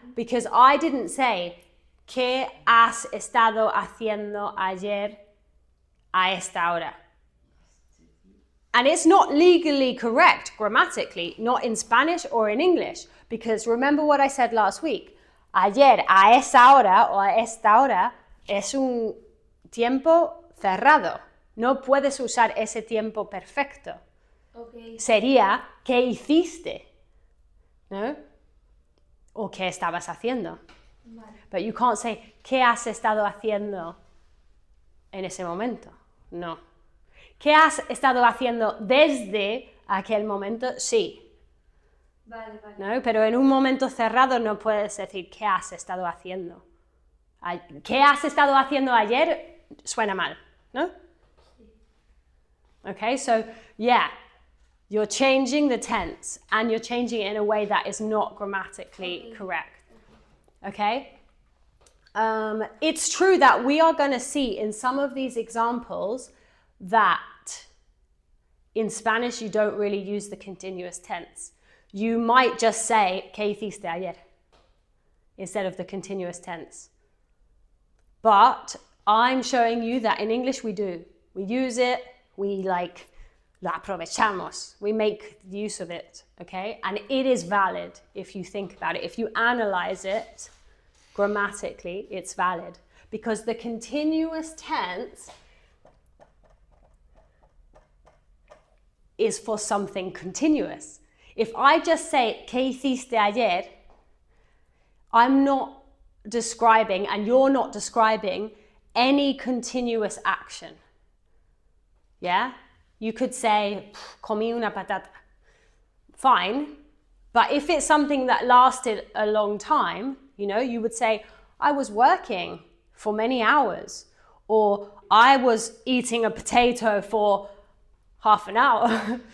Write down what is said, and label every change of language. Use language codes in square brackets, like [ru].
[en] Because I didn't say, [es] ¿qué has estado haciendo ayer a esta hora? [en] And it's not legally correct grammatically, not in Spanish or in English, because remember what I said last week. [es] Ayer a esa hora o a esta hora es un tiempo cerrado. No puedes usar ese tiempo perfecto. [en] Okay. [es] Sería ¿qué hiciste? ¿No? O ¿qué estabas haciendo? Vale. [en] But you can't say [es] ¿qué has estado haciendo en ese momento? No. ¿Qué has estado haciendo desde aquel momento? Sí. Vale, vale. ¿No? Pero en un momento cerrado no puedes decir ¿qué has estado haciendo? ¿Qué has estado haciendo ayer? Suena mal, ¿no? Sí. [en] Okay, so yeah, you're changing the tense and you're changing it in a way that is not grammatically correct. Okay? It's true that we are going to see in some of these examples that in Spanish you don't really use the continuous tense. You might just say, [es] ¿qué hiciste ayer? [en] Instead of the continuous tense. But I'm showing you that in English we do. We use it, we like, [es] lo aprovechamos, [en] we make use of it, okay? And it is valid if you think about it. If you analyze it grammatically, it's valid. Because the continuous tense is for something continuous. If I just say, [es] ¿qué hiciste ayer? [en] I'm not describing, and you're not describing, any continuous action. Yeah? You could say, [es] comí una patata. [en] Fine. But if it's something that lasted a long time, you know, you would say, I was working for many hours, or I was eating a potato for half an hour.